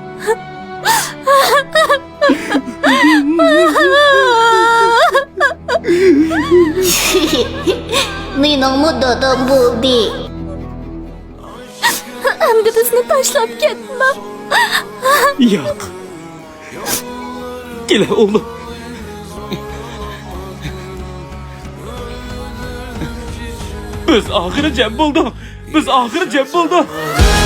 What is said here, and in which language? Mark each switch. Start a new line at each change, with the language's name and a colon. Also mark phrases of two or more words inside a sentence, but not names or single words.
Uzbek: Meningmi dadam bo'ldi. Endi bizni tashlab ketma. Yo'q.
Turkish: Kele oğlum. Biz ahire cem bulduk. Biz ahire cem bulduk.